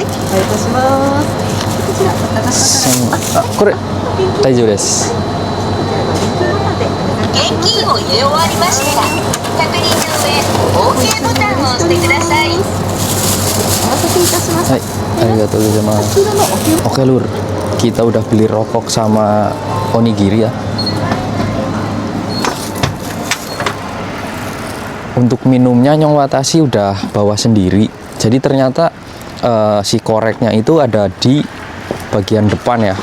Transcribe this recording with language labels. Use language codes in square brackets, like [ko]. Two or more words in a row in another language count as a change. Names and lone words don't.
[ja] はい、お願いいたします。こちらお高さから。これ大丈夫です。現金を入れ終わりましたら、確認の上、OK ボタンを押してください。お待たせいたしました。はい、ありがとうございます。 [id] Oke lur, kita udah beli rokok sama onigiri ya. Untuk minumnya Nyong Watashi udah bawa sendiri. Jadi ternyata si koreknya itu ada di bagian depan ya.